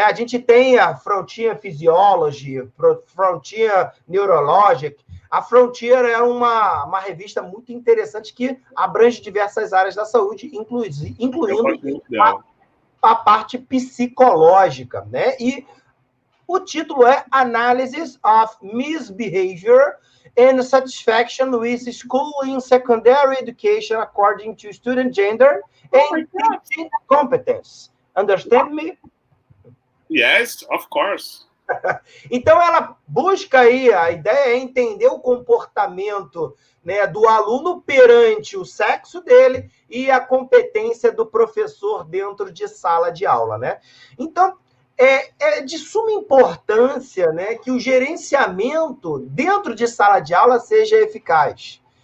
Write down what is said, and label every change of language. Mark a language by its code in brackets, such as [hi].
[pt] A gente tem a Frontier Physiology, Frontier Neurologic. A Frontier é uma revista muito interessante que abrange diversas áreas da saúde, incluindo a parte psicológica. Né? E o título é [en] Analysis of Misbehavior and Satisfaction with School in Secondary Education According to Student Gender and Teaching Competence. Understand me? Yes, of course. [pt] Então, ela busca aí, a ideia é entender o comportamento, né, do aluno perante o sexo dele e a competência do professor dentro de sala de aula, né? Então, é de suma importância, né, que o gerenciamento dentro de sala de aula seja eficaz.